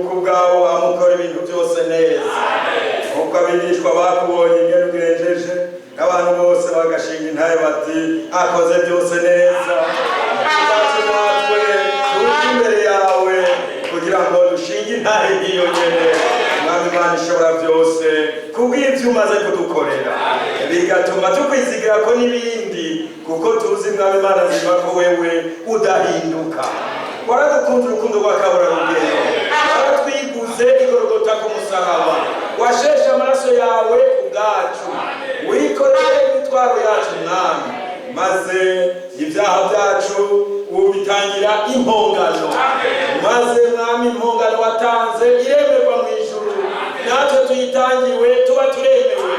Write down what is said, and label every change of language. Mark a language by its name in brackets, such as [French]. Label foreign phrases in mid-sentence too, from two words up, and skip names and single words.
[Rundi] bwawe amukora ibintu byose neza kuko abigishwa bakubonye ingene ugenjeje abantu bose bagashinga intaye bati akoze byose neza. Tuzacu natwe tuje imbere yawe kugira ngo dushinge intahe nk'iyo nyene. Mwami Imana ishobora byose kubw'ibyo umaze kudukorera bigatuma tukwizigira ko n'ibindi kuko tuzi Mwami Imana nzima ko wewe udahinduka. Waradukunze urukundo rw'akaburarugendo, waratwiguze igorogota ku musaraba, washeshe amaraso yawe ubwacu, wikoreye imitwaro yacu Mwami, maze ibyaha byacu ubitangira impongano, maze Mwami impongano watanze iremerwa mu ijuru, natwe tuyitangiwe tuba turemewe.